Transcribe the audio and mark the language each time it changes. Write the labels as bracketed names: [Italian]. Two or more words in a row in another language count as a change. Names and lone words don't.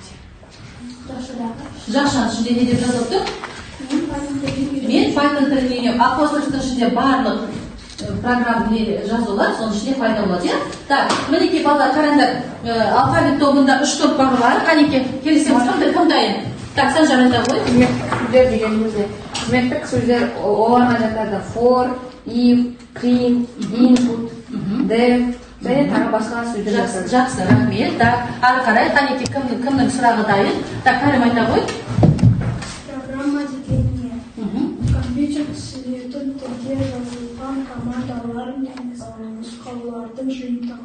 [Kazakh] Жақшаның ішінде не деп жазылып тұр? Мен Python тіліне апострофтың ішінде барлық программ жазулар, соның ішінде пайда болады, иә? Так, мінекей балалар қараңдар, алфавит тобында 3 топ бар. Қанекей келісеміз кім дайын? Так, Санжар айта ғой. Сөздер дегенімізде қызметтік сөздер оларға жатады. [English] For, if, clean, input, def, [Kazakh] және тағы басқа сөздер жатады. Жақсы, рахмет. Так, ары қарай қанекей кімнің сұрағы дайын? Так, Карим айта ғой. Программа дегеніне компьютер түсіретін түрде жазылған командалар мен нұсқаулардың жиынтығы.